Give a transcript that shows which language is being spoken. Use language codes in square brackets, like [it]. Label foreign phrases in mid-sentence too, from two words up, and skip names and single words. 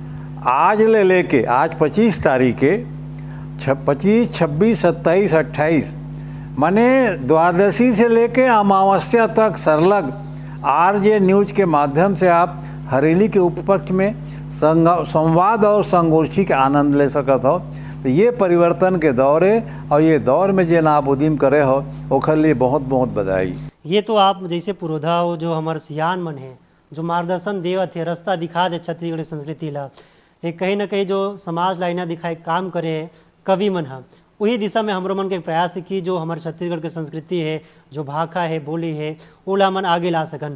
[hne] आज ले लेके आज 25 तारीख के 25, 26, 27, 28 माने द्वादशी से लेके अमावस्या तक सरलग आरजे न्यूज के माध्यम से आप हरेली के उपपक्ष में संवाद और संगोष्ठी के आनंद ले सकत हो। तो ये परिवर्तन के दौर है और ये दौर में जे आप उद्यम करे हो ओखर लिए बहुत बहुत बधाई। ये तो आप जैसे पुरोधा हो जो हमारे सियान मन है जो मार्गदर्शन देवत है, रास्ता दिखा दे छत्तीसगढ़ संस्कृति ला, एक कहीं ना कहीं जो समाज लाइना दिखाए काम करे है कवि मन है, वही दिशा में हमरो मन के प्रयास है कि जो हमारे छत्तीसगढ़ की संस्कृति है, जो भाषा है, बोली है, ओला मन आगे ला सकन।